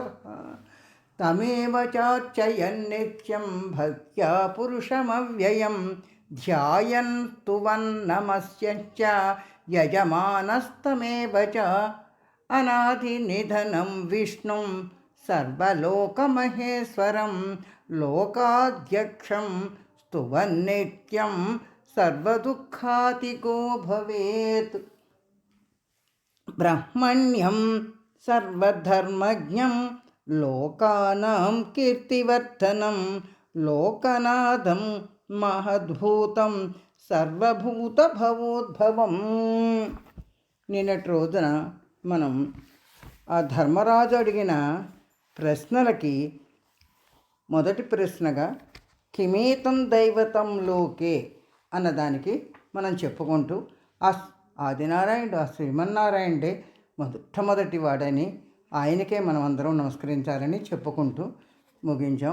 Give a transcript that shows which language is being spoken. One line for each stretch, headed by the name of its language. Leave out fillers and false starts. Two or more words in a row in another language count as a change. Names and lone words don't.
Sanskrit: तमेव चार्चयन्नित्यं भक्त्या पुरुषमव्ययं ध्यायन् स्तुवन्नमस्यञ्च यजमानस्तमेव च अनादिनिधनं विष्णुं सर्वलोकमहेश्वरं लोकाध्यक्षं स्तुवन्नित्यं सर्वदुःखातिको भवेत्। ब्रह्मण्यं सर्वधर्मज्ञं लोकानां कीर्तिवर्धनं लोकनाथं महद्भूतं సర్వభూతభవోద్భవం.
Telugu: నిన్నటి రోజున మనం ఆ ధర్మరాజు అడిగిన ప్రశ్నలకి మొదటి ప్రశ్నగా
Sanskrit: కిమేతం దైవతం లోకే
Telugu: అన్నదానికి మనం చెప్పుకుంటూ ఆదినారాయణుడు ఆ శ్రీమన్నారాయణుడే మొట్టమొదటి వాడని ఆయనకే మనం అందరం నమస్కరించాలని చెప్పుకుంటూ ముగించాం.